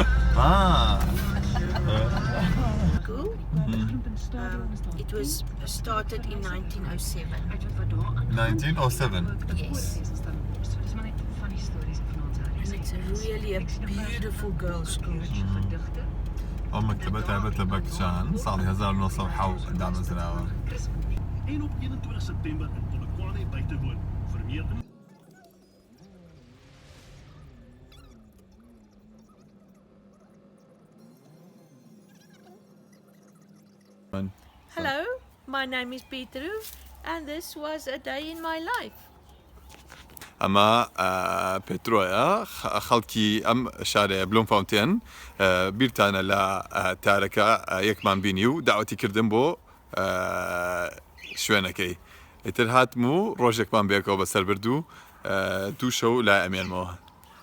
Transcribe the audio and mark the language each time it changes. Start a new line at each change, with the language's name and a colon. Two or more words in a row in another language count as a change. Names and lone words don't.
English: Cool. It was started in 1907. 1907. Yes. And it's really a beautiful girls' school.
Central Kurdish: ئەو مەکتەبە تایبەتە بە کچان ساڵی 1907 دامەزراوە
Afrikaans: En op 21 september in Polokwane by te woon. Vir meer
English: Hello, my name is Peter and this was a day in my life.
Central Kurdish: ئەمە پێترۆیە خەڵکی ئەم شارەیە بلومفاونتێن بیرتانە لە تارەکە یەکمان بینی و داوەتی کردن بۆ شوێنەکەی ئیتر هاتم و ڕۆژێکمان بێکەوە بەسەر برد و دوو شەو لای ئەمێنمەوە